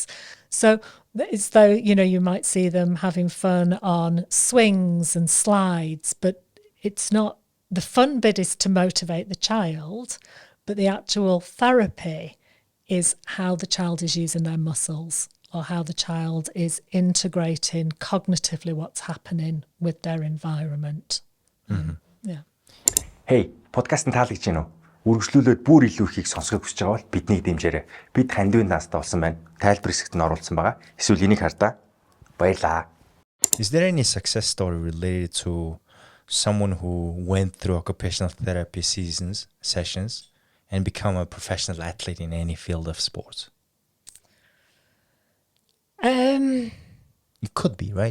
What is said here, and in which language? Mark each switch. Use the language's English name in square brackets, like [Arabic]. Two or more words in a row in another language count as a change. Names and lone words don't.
[English] So it's though, you might see them having fun on swings and slides, but it's not, the fun bit is to motivate the child, but the actual therapy is how the child is using their muscles or how the child is integrating cognitively what's happening with their environment. Yeah. [Mongolian] Hey, подкастын таалагдж байна уу? Үргэлжлүүлээд бүр илүү ихийг сонсохыг хүсэж байгаа бол биднийг дэмжээрэй. Бид Хандивын даастаа болсон байна. Тайлбар хэсэгт нь оруулсан байгаа. Эсвэл энийг хардаа. Баярлаа. [English] Is there any success story related to someone who went through occupational therapy sessions and become a professional athlete in any field of sports? It could be, right?